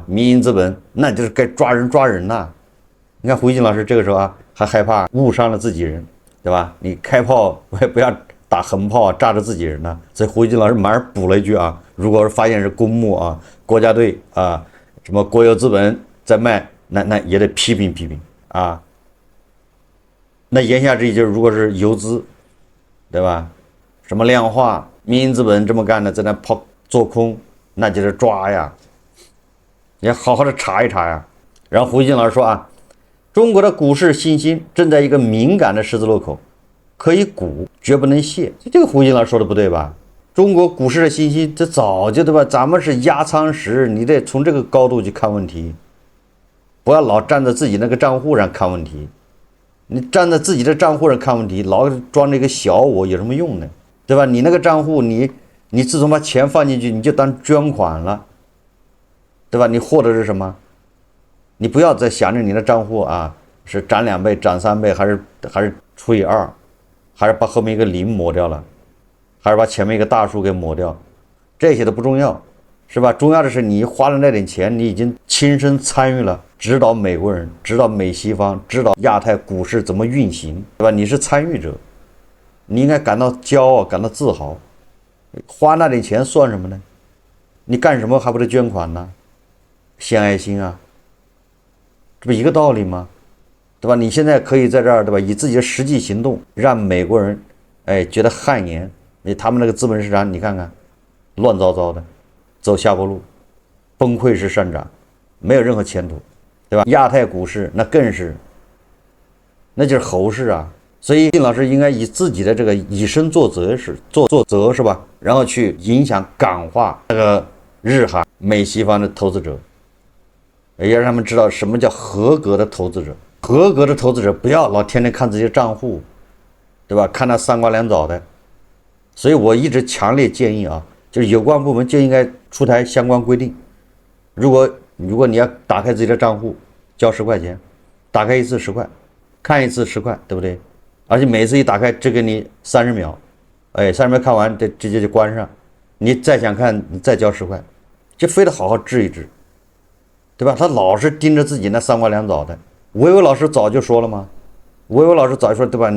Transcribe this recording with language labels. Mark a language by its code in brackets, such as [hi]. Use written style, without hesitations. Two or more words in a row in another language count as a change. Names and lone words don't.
[zh] 民營資本，那就是該抓人吶。你看胡锦老師這個時候啊，還害怕誤傷了自己人。對吧？你開炮我也不要打橫炮啊，炸着自己人呢。所以胡锦老師馬上補了一句啊，如果是發現是公募啊、國家隊啊、什麼國有資本在賣，那也得批評啊。那言下之意就是，如果是游資，对吧？什麼量化、民營資本這麼幹的，在那拋做空，那就是抓呀，你要好好的查一查呀。然後胡锦老師說啊，中國的股市信心正在一個敏感的十字路口，可以鼓，絕不能泄。這個胡锦老師說的不對吧？中國股市的信心，這早就对吧？咱們是壓艙石，你得從這個高度去看問題，不要老站在自己那個賬戶上看問題。你站在自己的賬戶上看問題，老裝這個小我有什麼用呢？對吧？你那個賬戶，你自從把錢放進去，你就當捐款了，對吧？你獲得是什麼？你不要再想着你的賬戶啊，是漲2倍、漲3倍，還是除以2，還是把後面一個0抹掉了，還是把前面一個大數給抹掉，這些都不重要，是吧？重要的是你花了那點錢，你已經親身參與了，指導美國人，指導美西方，指導亞太股市怎麼運行，對吧？你是參與者，你應該感到驕傲，感到自豪。花那點錢算什麼呢？你幹什麼還不得捐款呢？獻愛心啊！這不一個道理嗎？對吧？你現在可以在這兒，對吧？以自己的實際行動讓美國人，覺得汗顏。他們那個資本市場，你看看，亂糟糟的，走下坡路，崩潰式上漲，沒有任何前途，對吧？亞太股市那更是，那就是猴市啊！所以丁老師應該以自己的這個以身作則是吧？然後去影響感化那個日韓美西方的投資者。也讓他們知道什麼叫合格的投資者。合格的投資者不要老天天看自己的賬戶，對吧？看他3瓜2棗的。所以我一直強烈建議啊，就是有關部門就應該出台相關規定。如果你要打開自己的賬戶，交10塊錢，打開一次10塊，看一次10塊，對不对？而且每次一打開只給你30秒，30秒看完这直接就關上。你再想看，你再交10塊，就非得好好治一治。对吧？他老是盯着自己那3瓜2棗的。维维老師早就說了嗎？维維老師早就說，對吧？